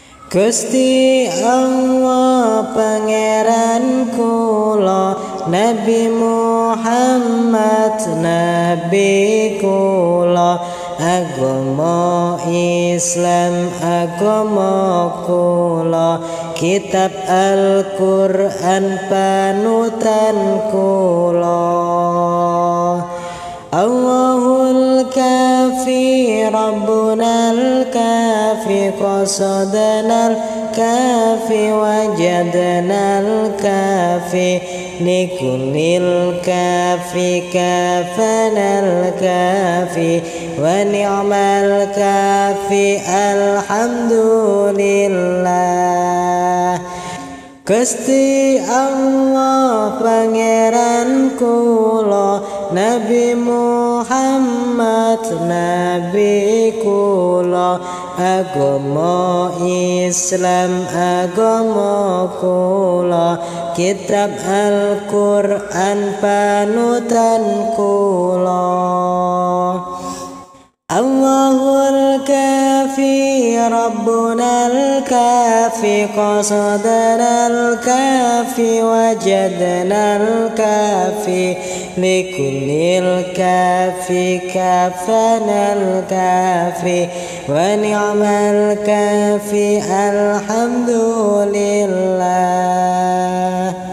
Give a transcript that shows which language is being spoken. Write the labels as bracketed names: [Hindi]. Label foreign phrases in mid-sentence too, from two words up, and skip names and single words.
[Javanese] Gusti Allah pangeran kula Nabi Muhammad nabi kula, agama Islam agama kula, kitab Al-Qur'an panutan kula. [Arabic] الله الكافي ربنا الكافي قصدنا الكافي وجدنا الكافي لكل الكافي كفانا الكافي ونعم الكافي الحمد لله. [Javanese] Gusti Allah pangeran kula Nabi Muhammad nabi kula, agama Islam agama kula, kitab Al-Qur'an panutan kula. [Arabic] الله الكافي ربنا الكافي قصدنا الكافي وجدنا الكافي لكل الكافي كفانا الكافي ونعم الكافي الحمد لله.